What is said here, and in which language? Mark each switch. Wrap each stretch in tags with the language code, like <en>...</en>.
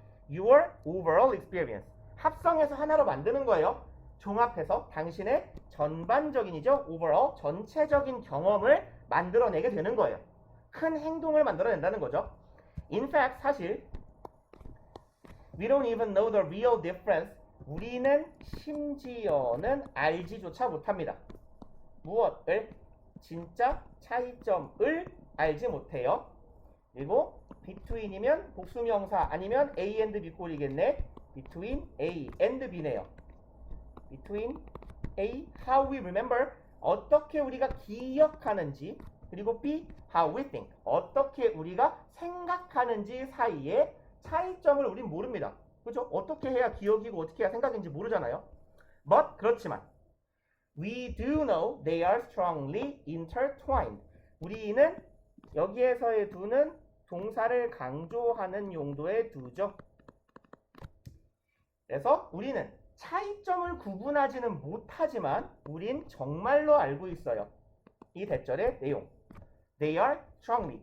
<en>Your overall experience.</en> <ko>합성해서 하나로 만드는 거예요. 종합해서 당신의 전반적인이죠. overall, 전체적인 경험을 만들어내게 되는 거예요. 큰 행동을 만들어낸다는 거죠.</ko> <en>In fact,</en> <ko>사실</ko> <en>we don't even know the real difference.</en> <ko>우리는 심지어는 알지조차 못합니다. 무엇을? 진짜 차이점을 알지 못해요. 그리고 between이면 복수명사 아니면 A and B 꼴이겠네. between A and B네요.</ko> <en>between A, how we remember,</en> <ko>어떻게 우리가 기억하는지, 그리고</ko> <en>B, how we think,</en> <ko>어떻게 우리가 생각하는지 사이에 차이점을 우린 모릅니다. 그죠? 어떻게 해야 기억이고 어떻게 해야 생각인지 모르잖아요.</ko> <en>But</en> <ko>그렇지만</ko> <en>we do know they are strongly intertwined.</en> <ko>우리는 여기에서의 do는 동사를 강조하는 용도의 do죠. 그래서 우리는 차이점을 구분하지는 못하지만 우린 정말로 알고 있어요. 이 대절의 내용.</ko> <en>They are strongly.</en>